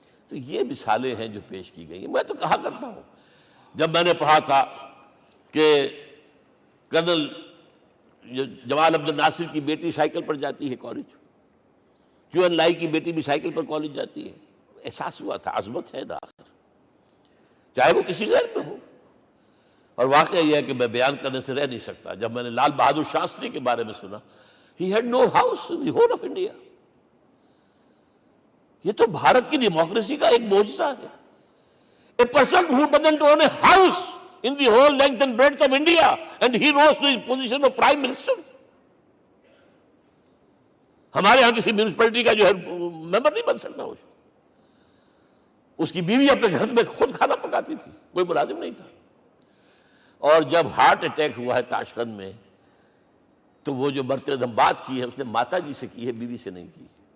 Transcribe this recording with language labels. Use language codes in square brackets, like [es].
[ur] تو یہ مثالیں ہیں جو پیش کی گئی ہیں. میں تو کہا کرتا ہوں، جب میں نے پڑھا تھا کہ کرنل جمال عبد الناصر کی بیٹی سائیکل پر جاتی ہے کالج، کیو این لائی کی بیٹی بھی سائیکل پر کالج جاتی ہے، احساس ہوا تھا عظمت ہے نا آخر، چاہے وہ کسی غیر میں ہو. اور واقعہ یہ ہے کہ میں بیان کرنے سے رہ نہیں سکتا. جب میں نے لال بہادر شاستری کے بارے میں سنا، [en] he had no house in the whole of India. [ur] یہ تو بھارت کی ڈیموکریسی کا ایک معجزہ ہے. [en] A person who doesn't own a house in the whole length and breadth of India, and he rose to his position of prime minister. [ur] ہمارے ہاں کسی میونسپلٹی کا جو ہے ممبر نہیں بن سکتا. اس کی بیوی اپنے گھر میں خود کھانا پکاتی تھی، کوئی ملازم نہیں تھا. اور جب ہارٹ اٹیک ہوا ہے تاشقند میں، تو وہ جو مرتدم بات کی ہے اس نے ماتا جی سے کی ہے، بیوی سے نہیں کی.